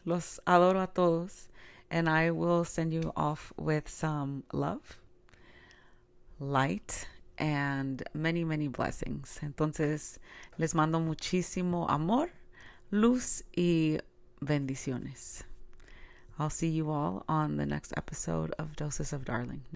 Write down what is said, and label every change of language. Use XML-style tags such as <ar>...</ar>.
<es>Los adoro a todos,</es> <en>and I will send you off with some love, light, and many, many blessings.</en> <es>Entonces, les mando muchísimo amor, luz y bendiciones.</es> <en>I'll see you all on the next episode of Doses of Darling.</en>